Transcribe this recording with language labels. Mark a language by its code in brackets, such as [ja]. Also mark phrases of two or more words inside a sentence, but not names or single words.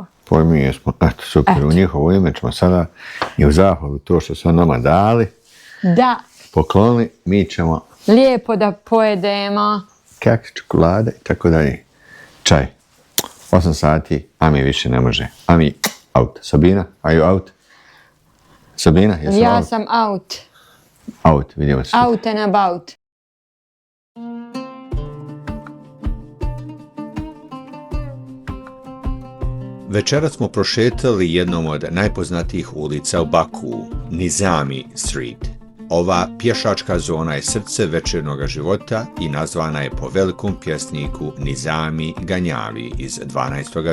[bs] Mi jesmo, eto super, u njihovo ime ćemo sada i u zahvalu to što su nama dali. Da. Pokloni, mi ćemo lijepo da pojedemo. Keks, čokolade i tako dalje. Čaj. 8 sati, a mi više ne može. A mi [en] out. Sabina, are you out? [bs] Sabina, jesam ja out? Sam out. Out, vidimo se. [en] Out and about. [bs] Večeras smo prošetali jednom od najpoznatijih ulica u Bakuu, Nizami Street. Ova pješačka zona je srce večernjeg života i nazvana je po velikom pjesniku Nizami Ganjavi iz 12.